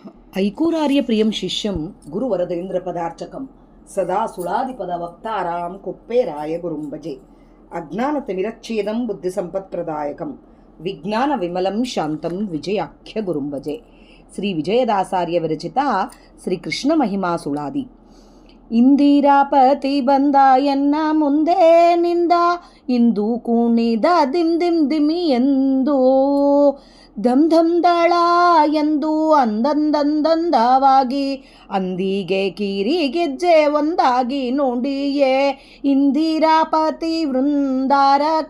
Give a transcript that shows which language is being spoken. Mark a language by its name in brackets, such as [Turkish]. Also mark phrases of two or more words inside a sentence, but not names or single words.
[Sanskrit] ऐकूरार्यप्रियं शिष्यं गुरुवरदेन्द्रपदार्चकं सदा सुळादिपदवक्तारां कुप्पेराय गुरुं भजे। अज्ञानतिमिरच्छेदं बुद्धिसम्पत्प्रदायकं विज्ञानविमलं शान्तं विजयाख्य गुरुं भजे। [Kannada] ಶ್ರೀ ವಿಜಯದಾಸಾರ್ಯ ವಿರಚಿತ ಶ್ರೀಕೃಷ್ಣ ಮಹಿಮಾ ಸುಳಾದಿ. ಇಂದಿರಾಪತಿ ಬಂದ ಎನ್ನ ಮುಂದೆ ನಿಂದ ಇಂದು ಕುಣಿದ ದಿಮ್ ದಿಮ್ ದಿಮಿ ಎಂದು ಧಮ್ ಧಮ್ ದಳ ಎಂದು ಅಂದಂದಂದಂದವಾಗಿ ಅಂದಿಗೆ ಕಿರಿ ಗೆಜ್ಜೆ ಒಂದಾಗಿ ನೋಡಿಯೇ ಇಂದಿರಾಪತಿ ವೃಂದಾರಕ